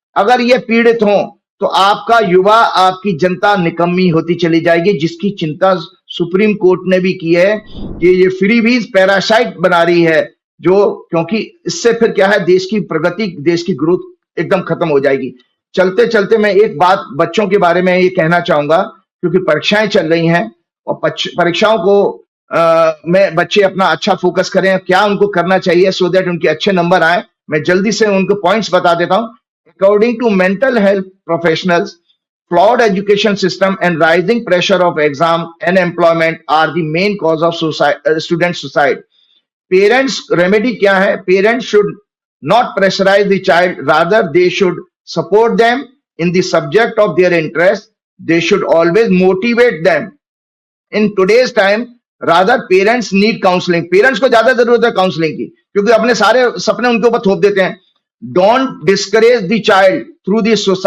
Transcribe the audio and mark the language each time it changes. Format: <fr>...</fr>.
<hi>अगर ये पीड़ित हो तो आपका युवा, आपकी जनता निकम्मी होती चली जाएगी, जिसकी चिंता सुप्रीम कोर्ट ने भी की है कि ये फ्रीबीज पैरासाइट बना रही है, जो, क्योंकि इससे फिर क्या है, देश की प्रगति, देश की ग्रोथ एकदम खत्म हो जाएगी। चलते चलते मैं एक बात बच्चों के बारे में ये कहना चाहूंगा, क्योंकि परीक्षाएं चल रही हैं और परीक्षाओं को में बच्चे अपना अच्छा फोकस करें, क्या उनको करना चाहिए</hi> <en>so that</en> <hi>उनके अच्छे नंबर आए। मैं जल्दी से उनको पॉइंट्स बता देता हूं।</hi> <en>According to mental health professionals, flawed education system and rising pressure of exam and employment are the main cause of student suicide. Parents remedy</en> <hi>क्या है?</hi> <en>Parents should not pressurize the child, rather they should support them in the subject of their interest. They should always motivate them. In today's time, rather parents need counseling.</en> <hi>Parents को ज्यादा जरूरत है counselling की, क्योंकि अपने सारे सपने उनके ऊपर थोप देते हैं।</hi> <en>Don't discourage the child through the</en>